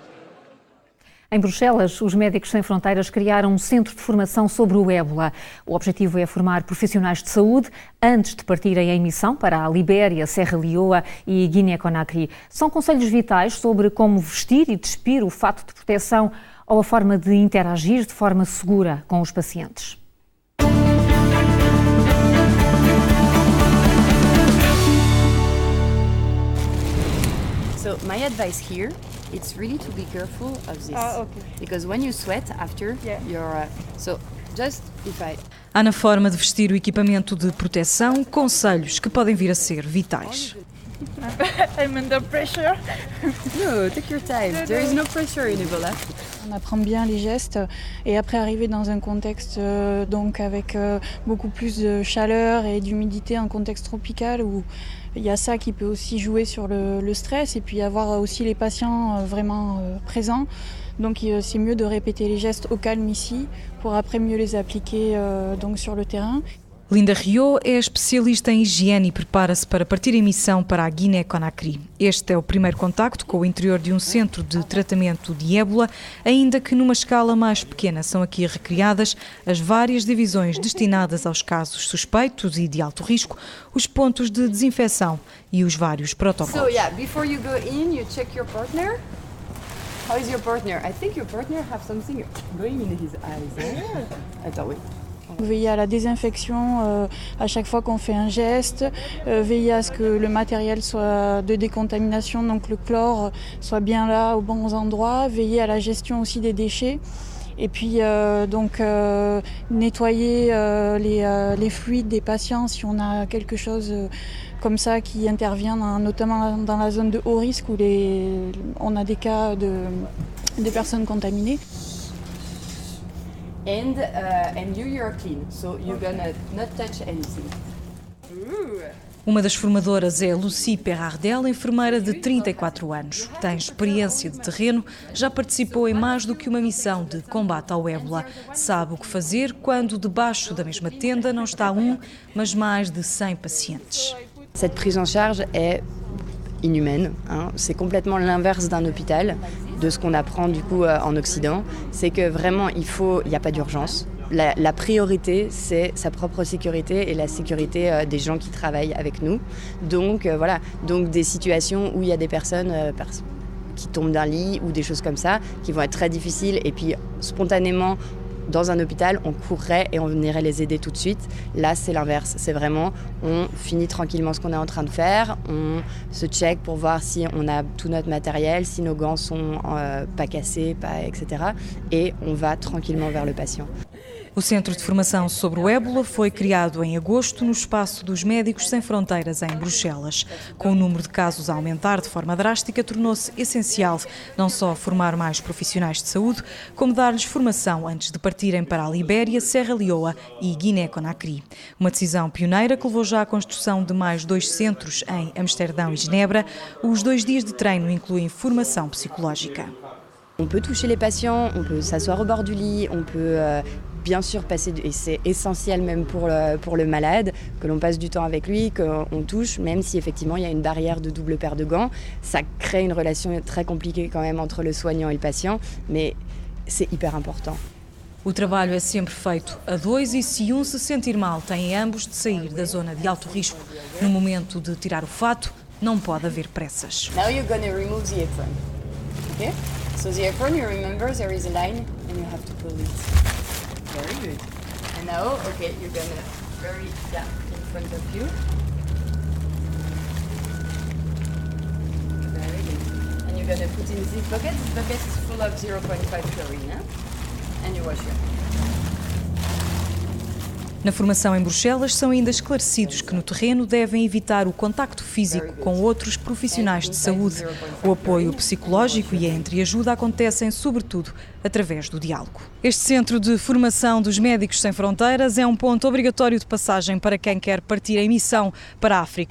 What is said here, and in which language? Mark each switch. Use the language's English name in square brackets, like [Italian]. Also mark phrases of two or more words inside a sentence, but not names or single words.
[Portuguese] Em Bruxelas, os Médicos Sem Fronteiras criaram um centro de formação sobre o ébola. O objetivo é formar profissionais de saúde antes de partirem em missão para a Libéria, Serra Leoa e Guiné-Conakry. São conselhos vitais sobre como vestir e despir o fato de proteção ou a forma de interagir de forma segura com os pacientes. [English] So my advice here, it's really to be careful of this, because when you sweat after, you're so just if I. [Portuguese] Há na forma de vestir o equipamento de proteção conselhos que podem vir a ser vitais. [English] I'm under pressure. No, take your time. There is no pressure in Ebola. [French] On apprend bien les gestes et après arriver dans un contexte donc avec beaucoup plus de chaleur et d'humidité, un contexte tropical où il y a ça qui peut aussi jouer sur le stress et puis avoir aussi les patients vraiment présents. Donc c'est mieux de répéter les gestes au calme ici pour après mieux les appliquer donc sur le terrain. [Portuguese] Linda Rio é especialista em higiene e prepara-se para partir em missão para a Guiné-Conakry. Este é o primeiro contacto com o interior de um centro de tratamento de ébola, ainda que numa escala mais pequena. São aqui recriadas as várias divisões destinadas aos casos suspeitos e de alto risco, os pontos de desinfecção e os vários protocolos. [English] So yeah, before you go in, you check your partner. How is your partner? I think your partner have something going in his eyes. [French] Attends, oui. Veiller à la désinfection à chaque fois qu'on fait un geste, veiller à ce que le matériel soit de décontamination, donc le chlore soit bien là aux bons endroits, veiller à la gestion aussi des déchets et puis nettoyer les fluides des patients si on a quelque chose comme ça qui intervient notamment dans la zone de haut risque où on a des cas de personnes contaminées. [English] And you're clean, so you're gonna not touch anything. Ooh. [Portuguese] Uma das formadoras é Lucie Perardel, enfermeira de 34 anos. Tem experiência de terreno, já participou em mais do que uma missão de combate ao ébola. Sabe o que fazer quando debaixo da mesma tenda não está um, mas mais de 100 pacientes. [French] Cette prise en charge est inhumaine, c'est complètement l'inverse d'un hôpital, de ce qu'on apprend du coup en Occident. C'est que vraiment il n'y a pas d'urgence. La priorité, c'est sa propre sécurité et la sécurité des gens qui travaillent avec nous. Donc voilà, donc des situations où il y a des personnes qui tombent d'un lit ou des choses comme ça, qui vont être très difficiles. Et puis spontanément, dans un hôpital, on courrait et on irait les aider tout de suite. Là, c'est l'inverse. C'est vraiment, on finit tranquillement ce qu'on est en train de faire, on se check pour voir si on a tout notre matériel, si nos gants sont pas cassés, etc. Et on va tranquillement vers le patient. [Portuguese] O Centro de Formação sobre o Ébola foi criado em agosto no espaço dos Médicos Sem Fronteiras, em Bruxelas. Com o número de casos a aumentar de forma drástica, tornou-se essencial não só formar mais profissionais de saúde, como dar-lhes formação antes de partirem para a Libéria, Serra Leoa e Guiné-Conakry. Uma decisão pioneira que levou já à construção de mais 2 centros em Amsterdão e Genebra. Os 2 dias de treino incluem formação psicológica. On peut toucher les patients, on peut s'asseoir au bord du lit, on peut bien sûr passer, et c'est essentiel même pour le malade, que l'on passe du temps avec lui, qu'on touche, même si effectivement il y a une barrière de double paire de gants. Ça crée une relation très compliquée quand même entre le soignant et le patient, mais c'est hyper important. O trabalho é sempre feito a 2 e se um se sentir mal, têm ambos de sair da zona de alto risco. No momento de tirar o fato, não pode haver pressas. [English] Now you're going to remove the apron. Okay? So the apron, you remember there is a line and you have to pull it. Very good. And now, okay, you're going to bury that in front of you. Very good. And you're going to put in this bucket. This bucket is full of 0.5 chlorine. And you wash it. [Portuguese] Na formação em Bruxelas, são ainda esclarecidos que no terreno devem evitar o contacto físico com outros profissionais de saúde. O apoio psicológico e a entreajuda acontecem, sobretudo, através do diálogo. Este Centro de Formação dos Médicos Sem Fronteiras é um ponto obrigatório de passagem para quem quer partir em missão para a África.